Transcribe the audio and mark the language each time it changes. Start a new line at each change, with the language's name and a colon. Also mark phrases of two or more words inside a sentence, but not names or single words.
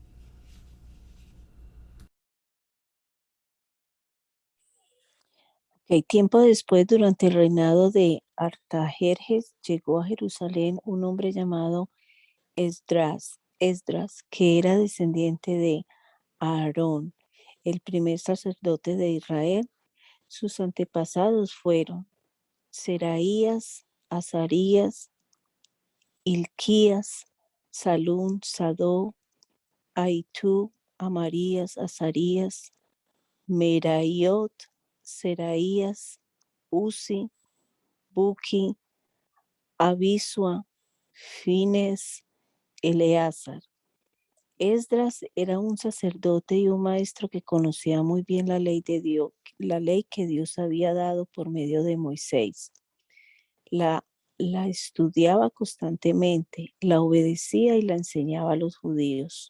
Spanish: Tiempo después, durante el reinado de Artajerjes, llegó a Jerusalén un hombre llamado Esdras, que era descendiente de Aarón, el primer sacerdote de Israel. Sus antepasados fueron Seraías, Azarías, Hilquías, Salún, Sadó, Ahitub, Amarías, Azarías, Meraiot, Seraías, Uzi, Buki, Abisua, Fines, Eleazar. Esdras era un sacerdote y un maestro que conocía muy bien la ley de Dios, la ley que Dios había dado por medio de Moisés. La estudiaba constantemente, la obedecía y la enseñaba a los judíos.